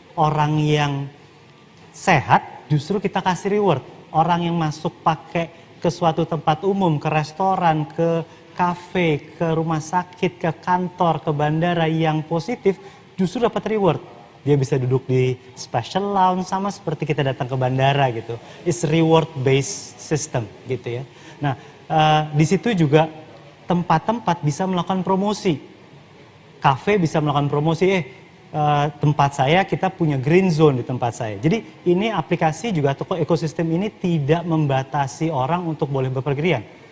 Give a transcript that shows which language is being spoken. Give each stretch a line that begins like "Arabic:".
Indonesian: Orang yang sehat justru kita kasih reward. Orang yang masuk pakai ke suatu tempat umum, ke restoran, ke kafe, ke rumah sakit, ke kantor, ke bandara yang positif, justru dapat reward. Dia bisa duduk di special lounge sama seperti kita datang ke bandara gitu.
English: It's reward based system gitu ya.
Indonesian: Nah, di situ juga tempat-tempat bisa melakukan promosi. Kafe bisa melakukan promosi, tempat saya kita punya green zone di tempat saya. Jadi ini aplikasi juga atau ekosistem ini tidak membatasi orang untuk boleh bepergian.